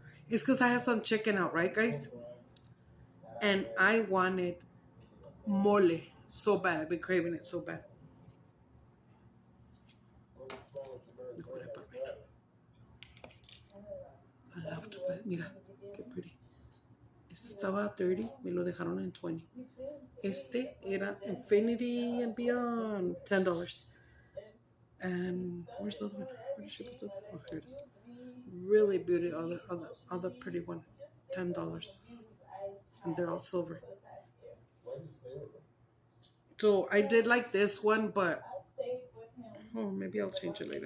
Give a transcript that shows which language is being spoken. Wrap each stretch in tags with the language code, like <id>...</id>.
<en>It's because I had some chicken out, right, guys? And I wanted mole so bad. I've been craving it so bad. Look what I bought right now. I love to buy.</en> <es>Mira, qué</es> <en>pretty.</en> <es>Este estaba 30, me lo dejaron en 20. Este era Infinity and Beyond, $10.</es> <en>And where's the other one? Where did she put the? Oh, here it is. Really beautiful, other pretty one, $10, and they're all silver. So I did like this one, but maybe I'll change it later.</en>